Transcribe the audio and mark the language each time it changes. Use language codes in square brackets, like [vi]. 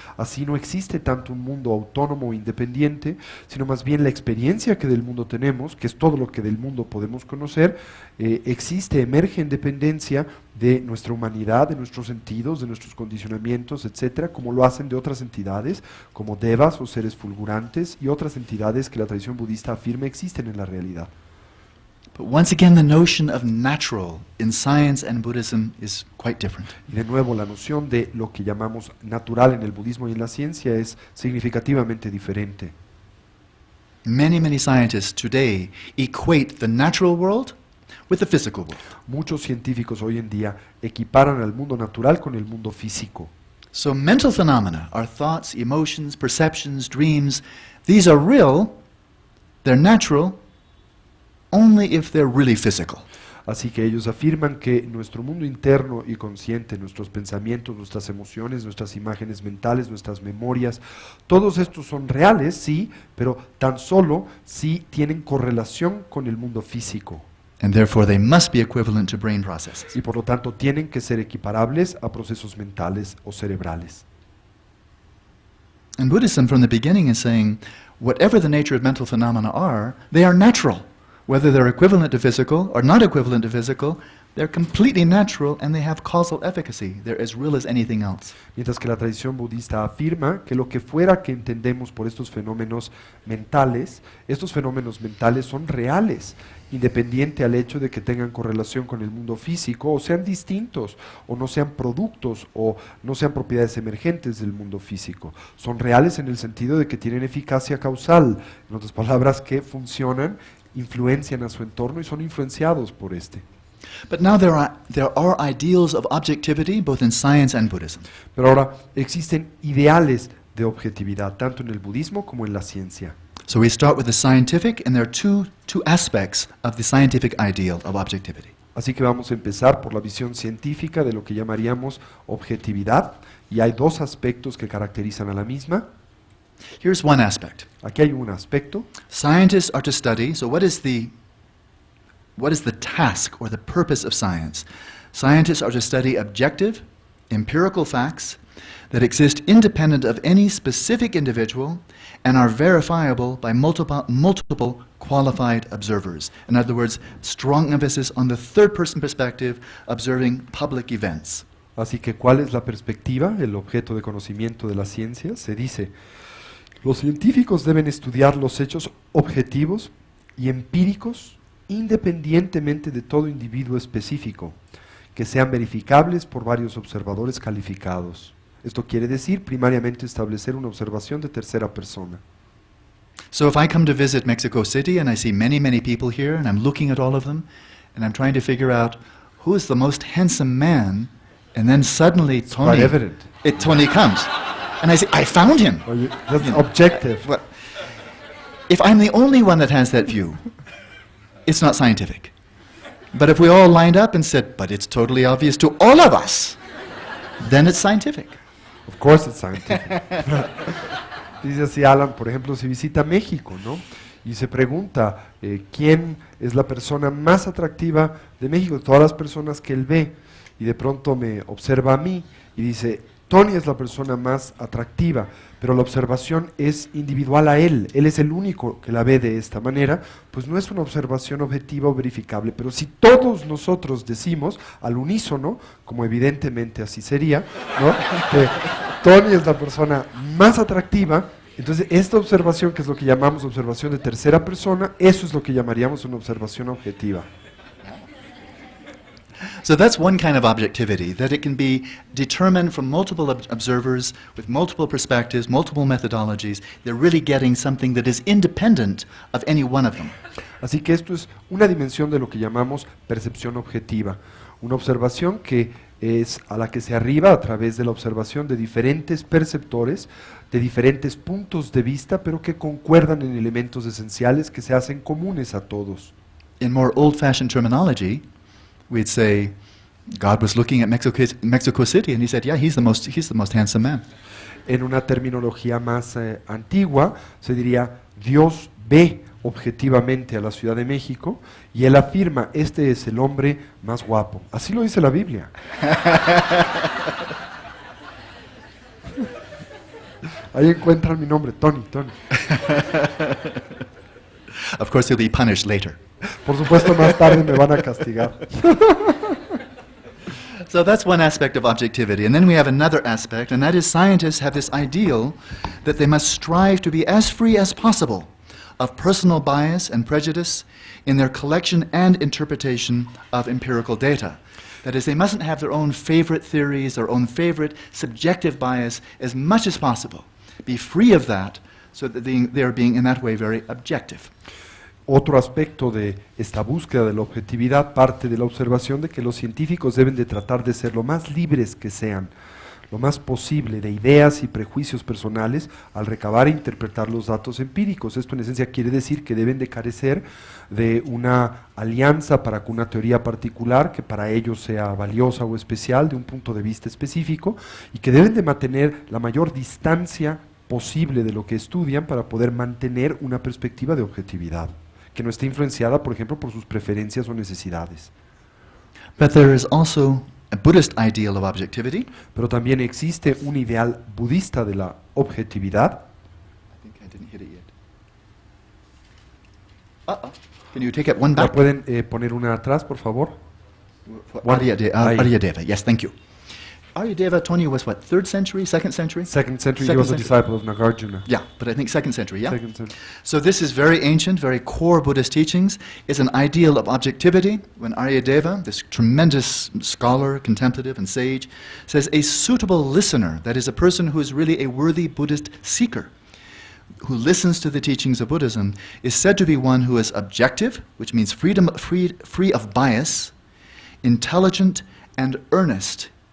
[es] Así no existe tanto un mundo autónomo o independiente, sino más bien la experiencia que del mundo tenemos, que es todo lo que del mundo podemos conocer, existe, emerge en dependencia de nuestra humanidad, de nuestros sentidos, de nuestros condicionamientos, etcétera, como lo hacen de otras entidades, como devas o seres fulgurantes y otras entidades que la tradición budista afirma existen en la realidad. [en] But once again, the notion of natural in science and Buddhism is quite different. [es] Y de nuevo, la noción de lo que llamamos natural en el budismo y en la ciencia es significativamente diferente. [en] Many scientists today equate the natural world with the physical world. [es] Muchos científicos hoy en día equiparan al mundo natural con el mundo físico. [en] So mental phenomena, our thoughts, emotions, perceptions, dreams, these are real, they're natural, only if they're really physical. [es] Así que ellos afirman que nuestro mundo interno y consciente, nuestros pensamientos, nuestras emociones, nuestras imágenes mentales, nuestras memorias, todos estos son reales, sí, pero tan solo si tienen correlación con el mundo físico. [en] And therefore they must be equivalent to brain processes. [es] Y por lo tanto tienen que ser equiparables a procesos mentales o cerebrales. [en] And Buddhism from the beginning is saying, whatever the nature of mental phenomena are, they are natural. Whether they're equivalent to physical or not equivalent to physical, they're completely natural and they have causal efficacy. They're as real as anything else. [es] Mientras que la tradición budista afirma que lo que fuera que entendemos por estos fenómenos mentales son reales, independiente al hecho de que tengan correlación con el mundo físico, o sean distintos, o no sean productos, o no sean propiedades emergentes del mundo físico. Son reales en el sentido de que tienen eficacia causal, en otras palabras, que funcionan, influencian a su entorno y son influenciados por este. [en] But now there are ideals of objectivity both in science and Buddhism. [es] Pero ahora existen ideales de objetividad, tanto en el budismo como en la ciencia. [en] So we start with the scientific, and there are two aspects of the scientific ideal of objectivity. [es] Así que vamos a empezar por la visión científica de lo que llamaríamos objetividad, y hay dos aspectos que caracterizan a la misma. [en] Here's one aspect. [es] Aquí hay un aspecto. [en] Scientists are to study, so what is the task or the purpose of science? Scientists are to study objective, empirical facts that exist independent of any specific individual and are verifiable by multiple qualified observers. In other words, strong emphasis on the third-person perspective, observing public events. [es] Así que, ¿cuál es la perspectiva, el objeto de conocimiento de la ciencia? Se dice, los científicos deben estudiar los hechos objetivos y empíricos independientemente de todo individuo específico, que sean verificables por varios observadores calificados. Esto quiere decir, primariamente, establecer una observación de tercera persona. [en] So if I come to visit Mexico City and I see many people here and I'm looking at all of them and I'm trying to figure out who is the most handsome man, and then suddenly Quite evident. Tony comes and I say, I found him. That's objective. Well, if I'm the only one that has that view, it's not scientific. But if we all lined up and said, but it's totally obvious to all of us, then it's scientific. Of course it's scientific. [es] Dice así Alan, por ejemplo, si visita México, ¿no? Y se pregunta, ¿quién es la persona más atractiva de México? De todas las personas que él ve, y de pronto me observa a mí y dice, Tony es la persona más atractiva, pero la observación es individual a él es el único que la ve de esta manera, pues no es una observación objetiva o verificable. Pero si todos nosotros decimos al unísono, como evidentemente así sería, ¿no? Que Tony es la persona más atractiva, entonces esta observación, que es lo que llamamos observación de tercera persona, eso es lo que llamaríamos una observación objetiva. [en] So that's one kind of objectivity, that it can be determined from multiple observers with multiple perspectives, multiple methodologies. They're really getting something that is independent of any one of them. [es] Así que esto es una dimensión de lo que llamamos percepción objetiva, una observación que es a la que se arriba a través de la observación de diferentes perceptores, de diferentes puntos de vista, pero que concuerdan en elementos esenciales que se hacen comunes a todos. [en] In more old-fashioned terminology, we'd say, God was looking at Mexico City, and he said, yeah, he's the most handsome man. [es] En una terminología más antigua, se diría, Dios ve objetivamente a la Ciudad de México, y él afirma, este es el hombre más guapo. Así lo dice la Biblia. Ahí encuentran mi nombre, Tony. [en] Of course, he'll be punished later. [es] Por supuesto, más tarde me van a castigar. [en] So that's one aspect of objectivity. And then we have another aspect, and that is scientists have this ideal that they must strive to be as free as possible of personal bias and prejudice in their collection and interpretation of empirical data. That is, they mustn't have their own favorite theories, their own favorite subjective bias as much as possible. Be free of that so that they are being, in that way, very objective. [es] Otro aspecto de esta búsqueda de la objetividad parte de la observación de que los científicos deben de tratar de ser lo más libres que sean, lo más posible de ideas y prejuicios personales al recabar e interpretar los datos empíricos. Esto en esencia quiere decir que deben de carecer de una alianza para con una teoría particular que para ellos sea valiosa o especial de un punto de vista específico, y que deben de mantener la mayor distancia posible de lo que estudian para poder mantener una perspectiva de objetividad que no esté influenciada, por ejemplo, por sus preferencias o necesidades. [en] But there is also a Buddhist ideal of objectivity. [es] Pero también existe un ideal budista de la objetividad. [en] I think I didn't hit it yet. Uh-oh. Can you take it one [es] ¿La [en] back? [es] pueden poner una atrás, por favor? [en] Aryadeva, yes, thank you. Aryadeva, Tony, was what, 3rd century, 2nd century? Second century, he Second was a century. disciple of Nagarjuna. Yeah, but I think 2nd century, yeah? Second century. So this is very ancient, very core Buddhist teachings. It's an ideal of objectivity. When Aryadeva, this tremendous scholar, contemplative, and sage, says a suitable listener, that is a person who is really a worthy Buddhist seeker, who listens to the teachings of Buddhism, is said to be one who is objective, which means free of bias, intelligent, and earnest.